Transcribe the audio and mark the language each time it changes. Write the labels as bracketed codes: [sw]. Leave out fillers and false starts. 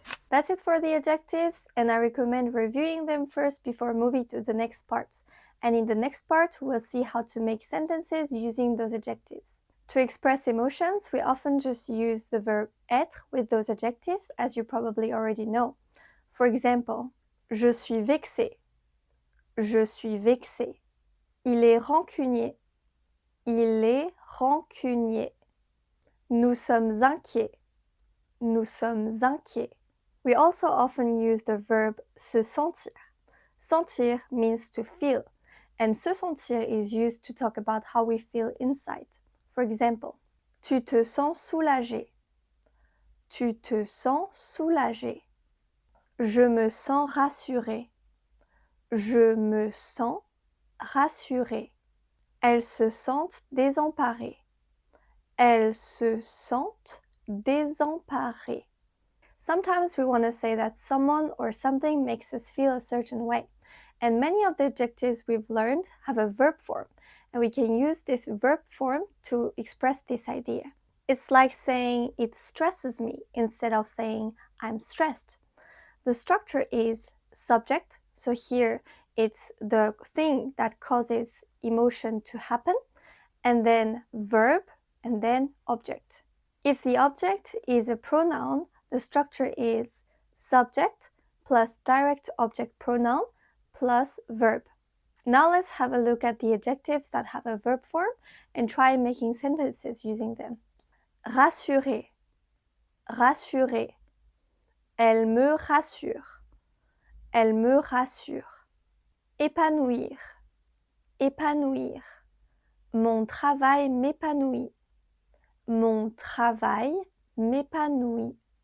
[en] That's it for the adjectives, and I recommend reviewing them first before moving to the next part. And in the next part, we'll see how to make sentences using those adjectives. To express emotions, we often just use the verb être with those adjectives, as you probably already know. For example, [fr] je suis vexé, je suis vexé. Il est rancunier, il est rancunier. Nous sommes inquiets, nous sommes inquiets. [en] We also often use the verb se sentir. Sentir means to feel, and se sentir is used to talk about how we feel inside. For example, [fr] tu te sens soulagé. Tu te sens soulagé. Je me sens rassuré. Je me sens rassuré. Elles se sentent désemparées. Elles se sentent désemparées. [en] Sometimes we want to say that someone or something makes us feel a certain way. And many of the adjectives we've learned have a verb form, and we can use this verb form to express this idea. It's like saying it stresses me instead of saying I'm stressed. The structure is subject, so here it's the thing that causes emotion to happen, and then verb, and then object. If the object is a pronoun, the structure is subject plus direct object pronoun plus verb. Now let's have a look at the adjectives that have a verb form and try making sentences using them. [fr] Rassurer, rassurer. Elle me rassure, elle me rassure. Épanouir, épanouir. Mon travail m'épanouit, mon travail m'épanouit.